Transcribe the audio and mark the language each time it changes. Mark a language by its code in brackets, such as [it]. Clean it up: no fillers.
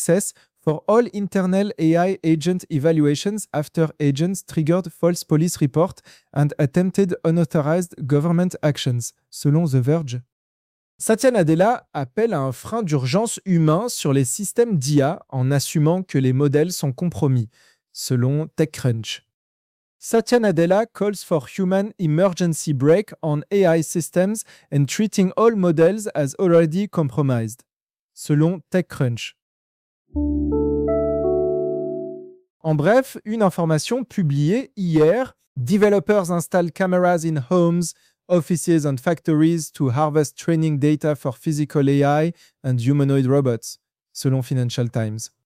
[en] access for all internal AI agent evaluations after agents triggered false police reports and attempted unauthorized government actions, [fr] selon [en] The Verge. [fr] Satya Nadella appelle à un frein d'urgence humain sur les systèmes d'IA en assumant que les modèles sont compromis, selon TechCrunch. [en] Satya Nadella calls for human emergency brake on AI systems and treating all models as already compromised, [fr] selon [en] TechCrunch. [fr] En bref, une information publiée hier, [en] Developers install cameras in homes, offices and factories to harvest training data for physical AI and humanoid robots, [fr] selon [en] Financial Times.